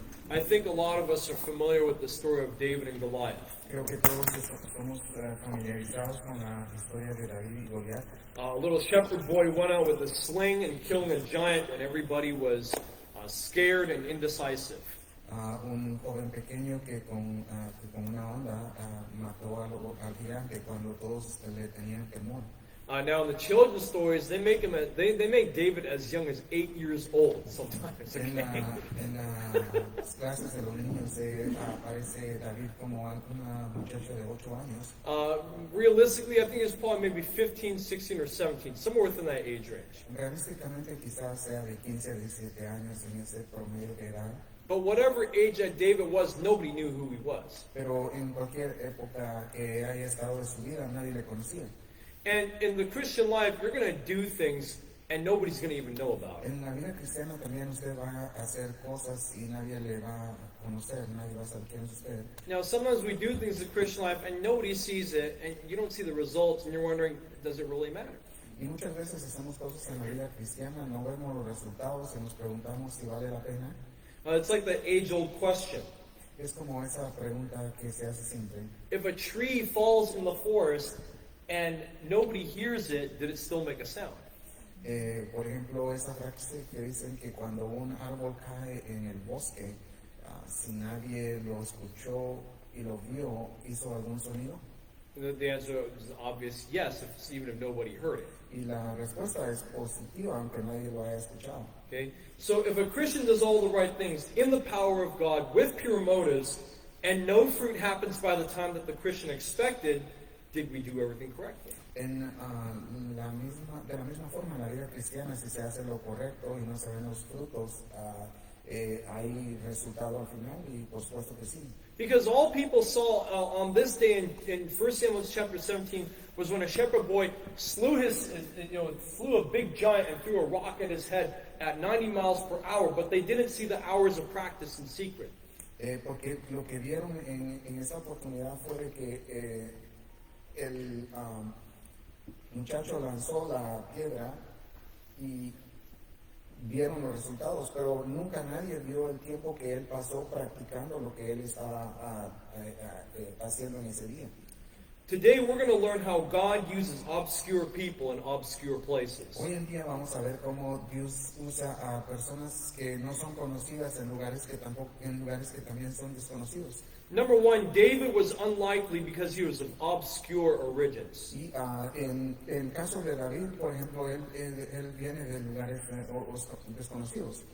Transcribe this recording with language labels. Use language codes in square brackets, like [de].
[en] I think a lot of us are familiar with the story of David and Goliath. [es] Creo que todos estamos familiarizados con la historia de David y Goliat. [en] A little shepherd boy went out with a sling and killing a giant when everybody was scared and indecisive. [es] Un joven pequeño que con una onda mató al gigante cuando todos le tenían temor. [en] Now in the children's stories, they make they make David as young as 8 years old sometimes. [es] En, [en] Okay? [es] en las clases de los niños aparece David como una muchacha de 8 años. [en] Realistically, I think it's probably maybe 15, 16, or 17, somewhere within that age range. [es] Realísticamente quizás sea de 15 a 17 años en ese promedio de edad, [en] But whatever age that David was, nobody knew who he was. [es] pero en cualquier época que haya estado de su vida nadie le conocía. [en] And in the Christian life, you're going to do things and nobody's going to even know about it. [es] En la vida cristiana también usted va a hacer cosas y nadie le va a conocer, nadie va a saber quién es usted. [en] Now, sometimes we do things in Christian life and nobody sees it and you don't see the results and you're wondering, does it really matter? [es] Y muchas veces hacemos cosas en la vida cristiana, no vemos los resultados y nos preguntamos si vale la pena. [en] It's like the age-old question. [es] Es como esa pregunta que se hace siempre. [en] If a tree falls in the forest and nobody hears it, did it still make a sound? [es] Por ejemplo, esa frase que dicen que cuando un árbol cae en el bosque, si nadie lo escuchó y lo vio, ¿hizo algún sonido? [en] The answer is obvious, yes, even if nobody heard it. [es] Y la respuesta es positiva, aunque nadie lo haya escuchado. [en] Okay? So if a Christian does all the right things in the power of God with pure motives and no fruit happens by the time that the Christian expected, did we do everything correctly? [es] De la misma forma, en la vida cristiana, si se hace lo correcto y no se ven los frutos, hay resultado al final, y por supuesto que sí. [en] Because all people saw on this day in 1 Samuel chapter 17 was when a shepherd boy flew a big giant and threw a rock at his head at 90 miles per hour, but they didn't see the hours of practice in secret. [es] Porque lo que vieron en esa oportunidad fue de que el muchacho lanzó la piedra y vieron los resultados, pero nunca nadie vio el tiempo que él pasó practicando lo que él estaba haciendo en ese día. [en] Today we're going to learn how God uses obscure people in obscure places. [es] Hoy en día vamos a ver cómo Dios usa a personas que no son conocidas en lugares que también son desconocidos. [en] Number one, David was unlikely because he was of obscure origins. [es] Y en el caso de David, por ejemplo, él viene de lugares desconocidos.